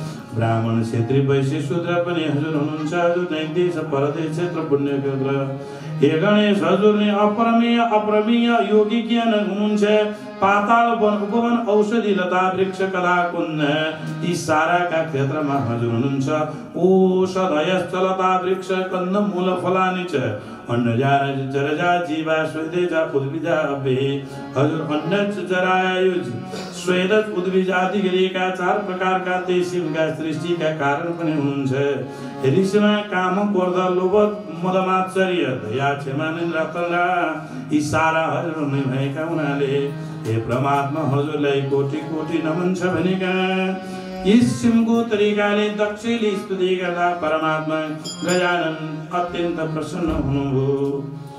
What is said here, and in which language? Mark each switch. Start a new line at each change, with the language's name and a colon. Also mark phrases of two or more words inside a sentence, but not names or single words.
Nepali: ब्राह्मण क्षेत्री वैश्य शूद्र पनि हजुर हुनुहुन्छ। हजुर नै देश परदेश क्षेत्र पुण्य क्षेत्र हे गणेश हजुर नै अपरमेय योगी ज्ञान हुनुहुन्छ। पाताल वन उपवन औषधि लता वृक्ष कला कुन्न यी साराका क्षेत्रमा हजुर हुनुहुन्छ।
Sanskrit: औषधयश्च लता वृक्ष कन्द मूल फलानि च अन्नजा जरजा जीवा स्वेदेजा उद्भिजा अभे हजुर।
Nepali: अन्न जरायुज स्वेद उद्भिज आदि गरेका 4 प्रकारका तेसिमका सृष्टिका कारण पनि हुनुहुन्छ। ऋषिमा काम क्रोध लोभ मदमात्सर्य दया क्षमा निन्द्रा तन्द्रा यी सारा हजुर नै भएका हुनाले हे परमात्मा हजुरलाई कोटि कोटि नमन छ भनेका यस सिमको तरिकाले दक्षले स्तुति गर्दा परमात्मा गजानन अत्यन्त प्रसन्न हुनुभयो।